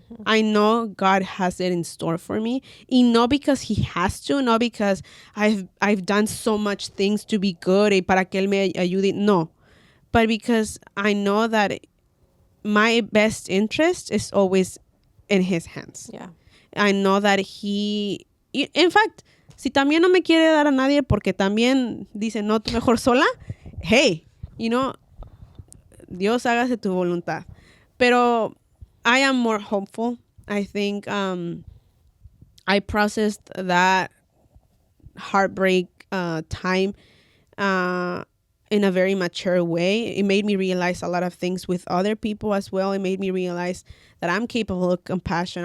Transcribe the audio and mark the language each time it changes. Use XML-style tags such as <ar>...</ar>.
<en>I know God has it in store for me. And not because he has to, not because I've done so much things to be good</en> <es>y para que él me ayude.</es> <en>No. But because I know that my best interest is always in his hands. Yeah. I know that in fact,</en> <es>si también no me quiere dar a nadie porque también dice, no, tú mejor sola, hey, Dios hágase tu voluntad.</es> <en>Pero I am more hopeful. I think I processed that heartbreak time in a very mature way. It made me realize a lot of things with other people as well. It made me realize that I'm capable of compassion.</en>